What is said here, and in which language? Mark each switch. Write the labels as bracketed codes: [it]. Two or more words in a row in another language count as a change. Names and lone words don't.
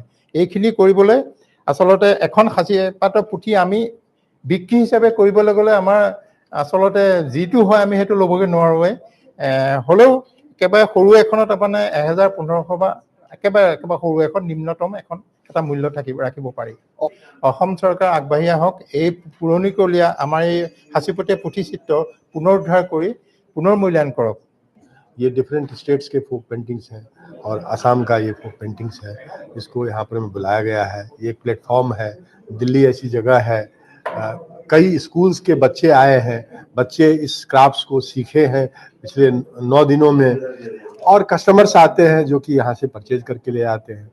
[as] এইখিনি কৰিবলৈ আচলতে এখন সাঁচি পাতৰ পুথি আমি বিক্ৰী হিচাপে কৰিবলৈ গ'লে আমাৰ আচলতে যিটো হয় আমি সেইটো ল'বগৈ নোৱাৰোৱে। হ'লেও একেবাৰে সৰু এখনত আপোনাৰ 1000, 1500 বা একেবাৰে সৰু এখন নিম্নতম এটা মূল্য ৰাখিব পাৰি। অসম চৰকাৰ আগবাঢ়ি আহক, এই পুৰণিকলীয়া আমাৰ এই সাঁচিপতীয়া পুথিচিত্ৰ পুনৰুদ্ধাৰ কৰি পুনৰ্মূল্যায়ন কৰক। [hi] ये [en] different states [hi] के [en] folk paintings [hi] हैं और असम का ये [en] folk paintings [hi] है, इसको यहाँ पर बुलाया गया है। ये एक प्लेटफॉर्म है, दिल्ली ऐसी जगह है, कई स्कूल्स के बच्चे आए हैं, बच्चे इस क्राफ्ट्स को सीखे हैं पिछले 9 दिनों में, और कस्टमर्स आते हैं जो कि यहाँ से परचेज करके ले आते हैं।